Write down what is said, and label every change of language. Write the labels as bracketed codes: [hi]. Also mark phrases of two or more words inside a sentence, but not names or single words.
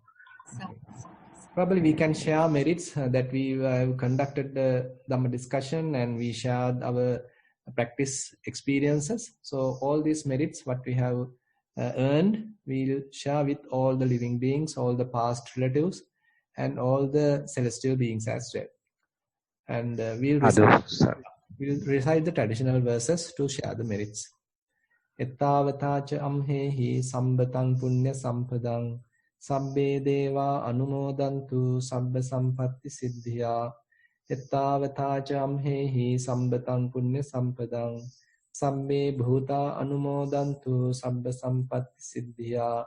[en] Probably we can share merits that we have conducted the Dhamma discussion and we shared our practice experiences. So all these merits, what we have earned, we'll share with all the living beings, all the past relatives, and all the celestial beings as well. And we'll recite the traditional verses to share the merits. [pi] Ettavatacha amhehi sambatang punya sampadang sabbe deva anumodantu sabba sampatti siddhya. Ettavatacha amhehi sambatang punya sampadang sabbe bhuta anumodantu sabba sampatti siddhya.